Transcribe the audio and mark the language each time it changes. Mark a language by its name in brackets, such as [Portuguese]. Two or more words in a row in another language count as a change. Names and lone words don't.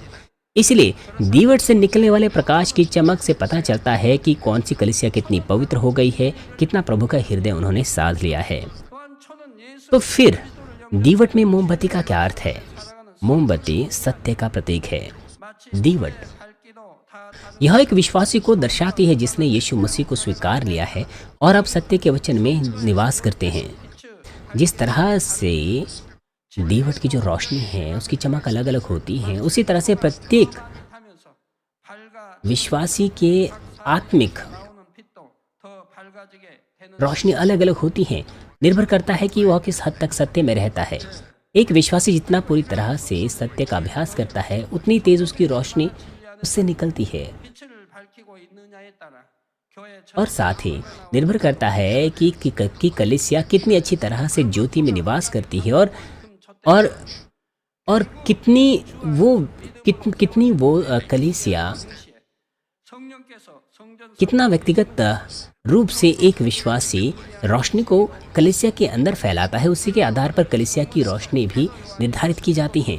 [Hindi] इसलिए दीवट से निकलने वाले प्रकाश की चमक से पता चलता है कि कौन सी कलीसिया कितनी पवित्र हो गई है, कितना प्रभु का हृदय उन्होंने साध लिया है। [Korean] 또한 초는 예수 [Hindi] तो फिर दीवट में मोमबत्ती का क्या अर्थ है? मोमबत्ती सत्य का प्रतीक है। [Korean] 마치 [Hindi] दीवट [Korean] 밝기도 다 다른 [Hindi] यह एक विश्वासी को दर्शाती है जिसने यीशु मसीह को स्वीकार लिया है और अब सत्य के वचन में निवास करते हैं। जिस तरह से दीवट की जो रोशनी है उसकी चमक अलग अलग होती है, उसी तरह से प्रत्येक [Korean] 하면서 밝아 [Hindi] विश्वासी के आत्मिक [Korean] 나오는 빛도 더 밝아지게 되는 [Hindi] रोशनी अलग अलग होती है। निर्भर करता है कि वह किस हद तक सत्य में रहता है। एक विश्वासी जितना पूरी तरह से सत्य का अभ्यास करता है, उतनी तेज उसकी रोशनी उससे निकलती है। [Korean] 빛을 밝히고 있느냐에 따라 교회 [Hindi] और साथ ही निर्भर करता है कि कलीसिया कितनी अच्छी तरह से ज्योति में निवास करती है और कितनी वो कलीसिया [Korean] 성령께서 [Hindi] कितना व्यक्तिगत रूप से एक विश्वासी रोशनी को कलीसिया के अंदर फैलाता है, उसी के आधार पर कलीसिया की रोशनी भी निर्धारित की जाती है।